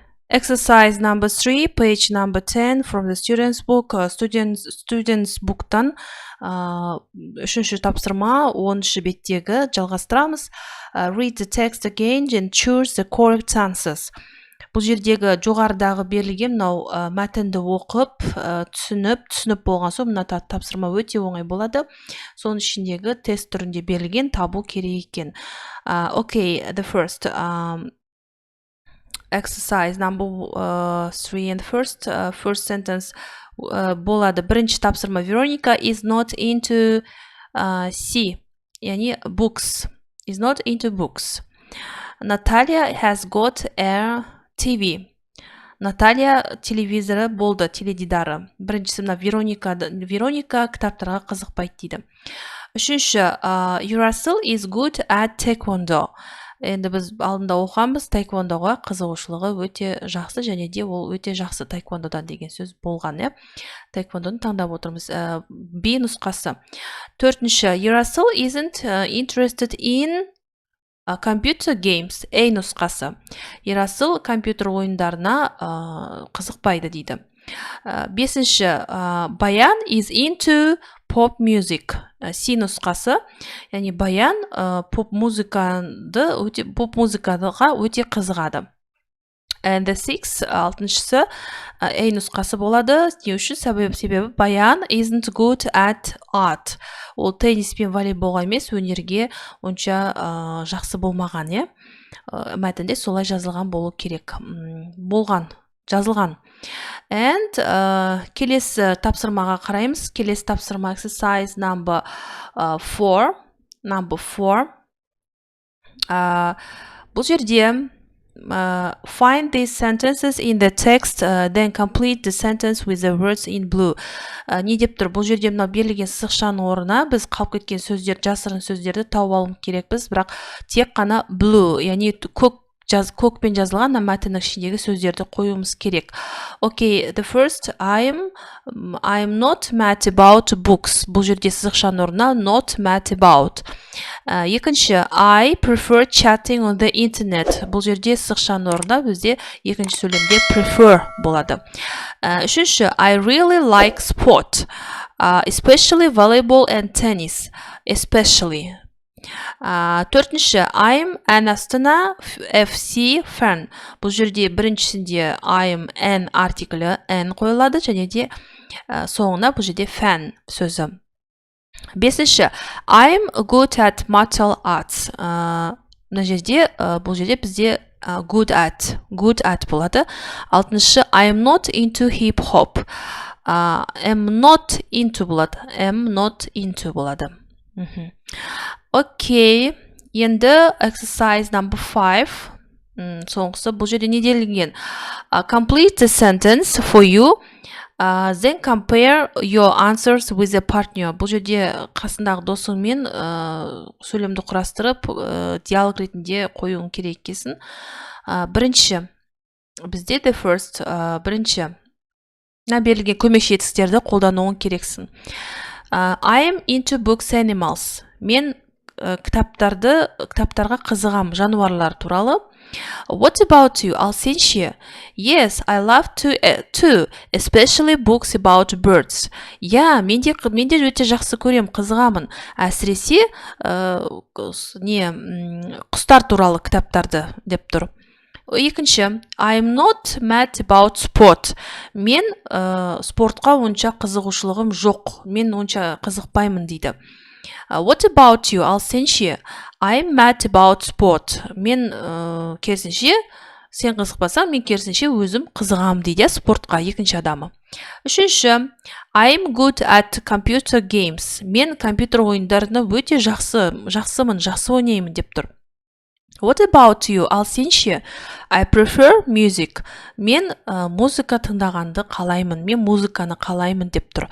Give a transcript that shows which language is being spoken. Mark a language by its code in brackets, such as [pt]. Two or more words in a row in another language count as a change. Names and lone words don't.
[en] Exercise number 3, page number 10 from the student's book. Student's book'tan [kk] үшінші тапсырма 10-шы беттегі жалғастырамыз. [en] Read the text again and choose the correct answers. [kk] Бұл жердегі жоғарыдағы берілген мынау мәтінді оқып, түсініп болған соң мына тапсырма өте оңай болады. Соның ішіндегі тест түрінде берілген табу керек екен. [en] Okay, the first exercise number 3 and first sentence [kk] болады. Бірінші тапсырма. [en] Veronica is not into яғни books. Is not into books. Natalia has got a TV. [kk] Наталья телевизоры болды, теледидары. Біріншісі мына Вероника кітаптарға қызықпайды дейді. Үшінші, [en] Russell is good at taekwondo. [kk] Енді біз алдында оқамыз, таэквондоға қызығушылығы өте жақсы, және де ол өте жақсы таэквондодан деген сөз болған, таэквондоны таңдап отырмыз. B нұсқасы. Төртінші, [en] Russell isn't interested in computer games. A нұсқасы. [kk] Russell компьютер ойындарына қызықпайды дейді. [en] Бесінші, Баян is into pop music. [kk] C нұсқасы, яғни Баян поп музыкаға өте қызығады. [en] And the sixth, [kk] алтыншысы, A нұсқасы болады. Не үшін? [en] Себебі Баян isn't good at art. [kk] Ол теннис пен волейболға емес, өнерге онша жақсы болмаған, мәтінде солай жазылған болу керек. Жазылған. And келесі тапсырмаға қараймыз. Келесі тапсырма [en] exercise number 4. [kk] Бұл жерде [en] find these sentences in the text, then complete the sentence with the words in blue. [kk] Не деп тұр? Бұл жерде мынау берілген сызықшаның орнына біз қалып кеткен сөздер, жасырын сөздерді тауып алуымыз керекпіз, бірақ тек қана blue, яғни көкпен жазылған мәтіннің ішіндегі сөздерді қоюымыз керек. [en] Okay, the first, I'm not mad about books. [kk] Бұл жерде сызықшаның орнына [en] not mad about. Екінші, I prefer chatting on the internet. [kk] Бұл жерде сызықшаның орнына бізде екінші сөйлемде prefer болады. Үшінші, [en] I really like sport, especially volleyball and tennis. Especially. Төртінші, I'm an Астана FC fan. [kk] Бұл жерде біріншісінде [en] I'm an [kk] артиклі n қойылады, және де соңына бұл жерде fan сөзі. Бесінші, [en] I'm good at martial arts. [kk] Бұл жерде бізде [en] good at [kk] болады. Алтыншы, [en] I'm not into hip hop. Am not into болады. Okay, енді exercise number 5. [kk] Соңғысы, бұл жерде не делінген? [en] Complete the sentence for you, then compare your answers with a partner. [kk] Бұл жерде қасындағы досыңмен сөйлемді құрастырып, диалог ретінде қоюың керек екенсің. Бірінші, бізде [en] the first, [kk] бірінші, берілген көмекші етістіктерді қолдануың керексің. [en] I am into books animals. [kk] Мен кітаптарға қызығам, жануарлар туралы. [en] What about you? [kk] Ал сен ше? [en] Yes, I love to, especially books about birds. [kk] Мен де өте жақсы көрем, қызығамын. Әсіресе құстар туралы кітаптарды деп тұр. Екінші, [en] I'm not mad about sport. [kk] Мен спортқа онша қызығушылығым жоқ. Мен онша қызықпаймын дейді. [en] What about you? [kk] Ал сен ше? [en] I'm mad about sport. [kk] Мен керісінше, сен қызықпасаң, мен керісінше өзім қызығам дейді спортқа, екінші адамы. Үшінші, [en] I'm good at computer games. [kk] Мен компьютер ойындарына өте жақсымын, жақсы ойнаймын деп тұр. [en] What about you? [kk] Ал сен ше? [en] I prefer music. [kk] Мен музыка тыңдағанды қалаймын. Мен музыканы қалаймын деп тұр.